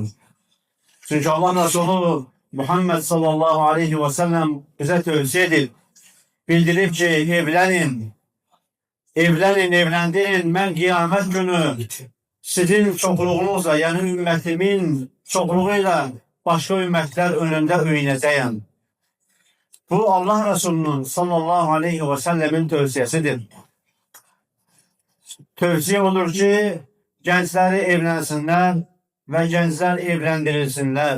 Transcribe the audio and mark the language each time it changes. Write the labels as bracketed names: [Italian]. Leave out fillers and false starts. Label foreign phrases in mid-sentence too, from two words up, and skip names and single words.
[Azerbaijani] Çünki Allah Resulü Muhammed [Arabic] صلى الله عليه وسلم [Azerbaijani] bizə tövsiyə edir. Bildirib ki, evləndirin, mən qiyamət günü sizin çoxluğunuzla, yəni ümmətimin çoxluğuyla başka ümmətlər önündə öyünəcəyəm. [Turkish] Bu Allah Resulü'nün [Arabic] صلى الله عليه وسلم [Turkish] tövsiyesidir. Tövsiye olur ki gençleri evlensinler ve gençler evlendirilsinler.